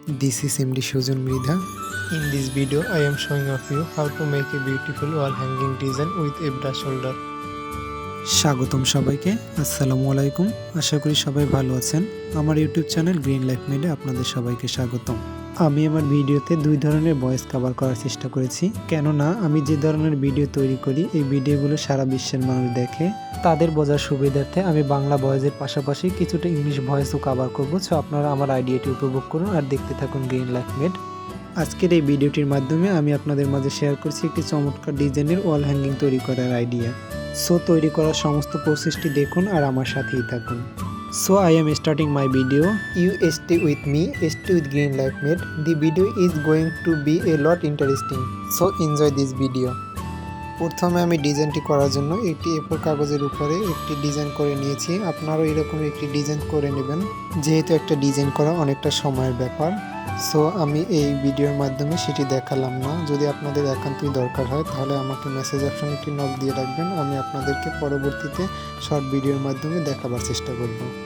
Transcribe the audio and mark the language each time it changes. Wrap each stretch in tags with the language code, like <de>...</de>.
<en>This is MD Shojan Mridha. In this video, I am showing of you how to make a beautiful wall hanging design with a brush holder.</en> <bn>স্বাগতম সবাইকে, আসসালামু আলাইকুম। আশা করি সবাই ভালো আছেন। আমার ইউটিউব চ্যানেল গ্রিন লাইফ মেডে আপনাদের সবাইকে স্বাগতম। আমি আমার ভিডিওতে দুই ধরনের ভয়েস কভার করার চেষ্টা করেছি, কেননা আমি যে ধরনের ভিডিও তৈরি করি এই ভিডিওগুলো সারা বিশ্বের মানুষ দেখে, তাদের বোঝার সুবিধার্থে আমি বাংলা ভয়েসের পাশাপাশি কিছুটা ইংলিশ ভয়েসও কভার করবো। সো আপনারা আমার আইডিয়াটি উপভোগ করুন আর দেখতে থাকুন গ্রিন লাইফ মেড। আজকের এই ভিডিওটির মাধ্যমে আমি আপনাদের মাঝে শেয়ার করছি একটি চমৎকার ডিজাইনের ওয়াল হ্যাঙ্গিং তৈরি করার আইডিয়া। সো তৈরি করার সমস্ত প্রসেসটি দেখুন আর আমার সাথেই থাকুন।</bn> <en>So I am starting my video. You stay with me, stay with Green Life Made. The video is going to be a lot interesting. So enjoy this video.</en> <bn>প্রথমে আমি ডিজাইনটি করার জন্য একটি A4 কাগজের উপরে একটি ডিজাইন করে নিয়েছি। আপনারাও এরকম একটি ডিজাইন করে নেবেন, যেহেতু একটা ডিজাইন করা অনেকটা সময়ের ব্যাপার। সো আমি এই ভিডিওর মাধ্যমে সেটি দেখালাম না। যদি আপনাদের একান্তই দরকার হয় তাহলে আমাকে মেসেজ অপশনে একটি নক দিয়ে রাখবেন, আমি আপনাদেরকে পরবর্তীতে শর্ট ভিডিওর মাধ্যমে দেখাবার চেষ্টা করব।</bn>